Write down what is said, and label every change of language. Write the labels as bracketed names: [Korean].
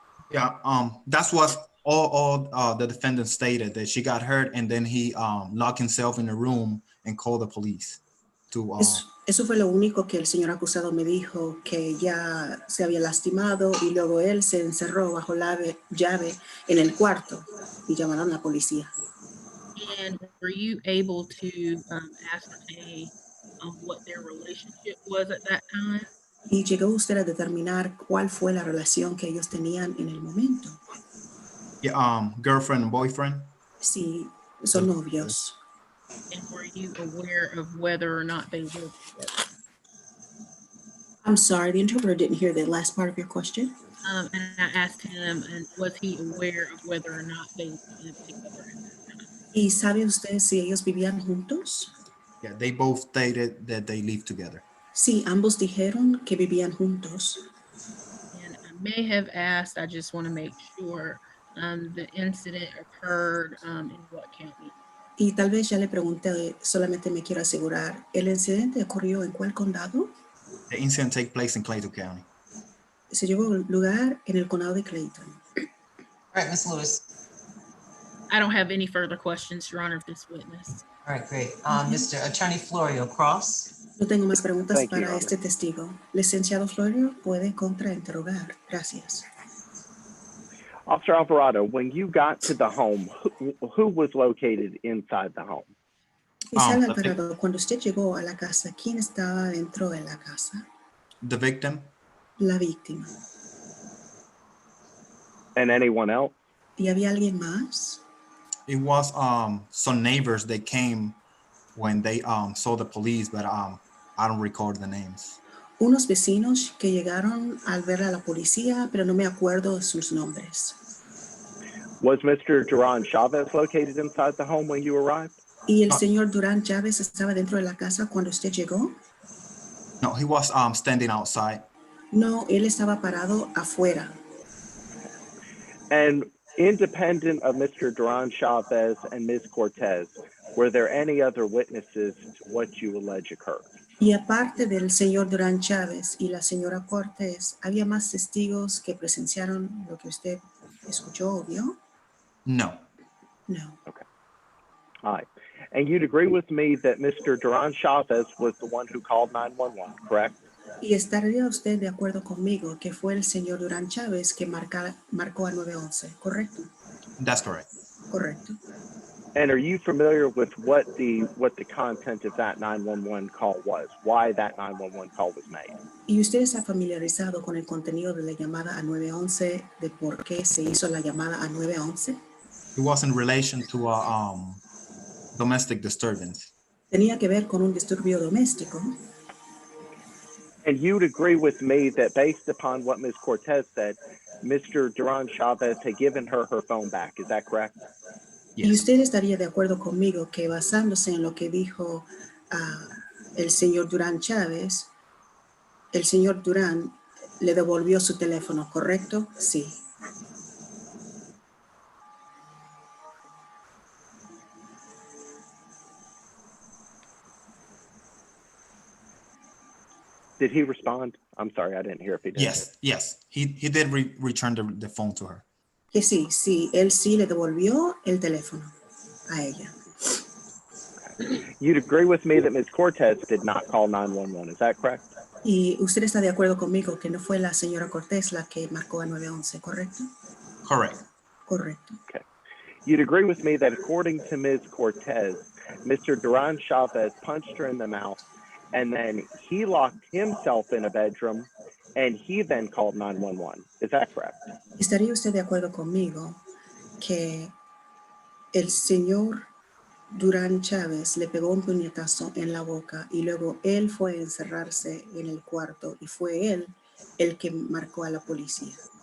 [English] Yeah, that's what all the defendant stated, that she got hurt and then he locked himself in a room and called the police to. [Spanish] Eso fue lo único que el señor acusado me dijo, que ya se había lastimado y luego él se encerró bajo la llave en el cuarto y llamaron a la policía. [English] And were you able to ascertain what their relationship was at that time? [Spanish] ¿Y llegó usted a determinar cuál fue la relación que ellos tenían en el momento? [English] Yeah, girlfriend and boyfriend. [Spanish] Sí, son novios. [English] And were you aware of whether or not they lived together? I'm sorry, the interpreter didn't hear the last part of your question. And I asked him, and was he aware of whether or not they lived together? [Spanish] ¿Y sabe usted si ellos vivían juntos? [English] Yeah, they both stated that they live together. [Spanish] Sí, ambos dijeron que vivían juntos. [English] And I may have asked, I just want to make sure, the incident occurred in what county? [Spanish] Y tal vez ya le pregunté, solamente me quiero asegurar, ¿el incidente ocurrió en cuál condado? [English] The incident take place in Clayton County. [Spanish] Se llevó lugar en el condado de Clayton. [English] All right, Ms. Lewis. I don't have any further questions, Your Honor, of this witness. All right, great. Mr. Attorney Florio Cross. [Spanish] No tengo más preguntas [English] Thank you, Your [Spanish] para [English] Honor. [Spanish] este testigo. Licenciado Florio puede contrainterrogar. Gracias. [English] Officer Alvarado, when you got to the home, who was located inside the home? [Spanish] Oficial Alvarado, cuando usted llegó a la casa, ¿quién estaba dentro de la casa? [English] The victim. [Spanish] La víctima. [English] And anyone else? [Spanish] ¿Y había alguien más? [English] It was some neighbors that came when they saw the police, but I don't recall the names. [Spanish] Unos vecinos que llegaron al ver a la policía, pero no me acuerdo de sus nombres. [English] Was Mr. Duran Chavez located inside the home when you arrived? [Spanish] ¿Y el señor Durán Chávez estaba dentro de la casa cuando usted llegó? [English] No, he was standing outside. [Spanish] No, él estaba parado afuera. [English] And independent of Mr. Duran Chavez and Ms. Cortez, were there any other witnesses to what you allege occurred? [Spanish] Y aparte del señor Durán Chávez y la señora Cortés, ¿había más testigos que presenciaron lo que usted escuchó o vio? [English] No. [Spanish] No. [English] Okay. All right. And you'd agree with me that Mr. Duran Chavez was the one who called 911, correct? [Spanish] Y estaría usted de acuerdo conmigo que fue el señor Durán Chávez que marcó al 911, ¿correcto? [English] That's correct. [Spanish] Correcto. [English] And are you familiar with what the content of that 911 call was? Why that 911 call was made? [Spanish] ¿Y usted está familiarizado con el contenido de la llamada a 911, de por qué se hizo la llamada a 911? [English] It was in relation to a domestic disturbance. [Spanish] Tenía que ver con un disturbio doméstico. [English] And you'd agree with me that based upon what Ms. Cortez said, Mr. Duran Chavez had given her phone back. Is that correct? Yes. [Spanish] Y usted estaría de acuerdo conmigo que basándose en lo que dijo el señor Durán Chávez, el señor Durán le devolvió su teléfono, ¿correcto? Sí. [English] Did he respond? I'm sorry, I didn't hear if he did. Yes. He did return the phone to her. [Spanish] Que sí, él sí le devolvió el teléfono a ella. [English] Okay. You'd agree with me that Ms. Cortez did not call 911. Is that correct? [Spanish] Y usted está de acuerdo conmigo que no fue la señora Cortés la que marcó a 911, ¿correcto? [English] Correct. [Spanish] Correcto. [English] Okay. You'd agree with me that according to Ms. Cortez, Mr. Duran Chavez punched her in the mouth, and then he locked himself in a bedroom, and he then called 911. Is that correct? [Spanish] ¿Estaría usted de acuerdo conmigo que el señor Durán Chávez le pegó un puñetazo en la boca y luego él fue a encerrarse en el cuarto y fue él el que marcó a la policía?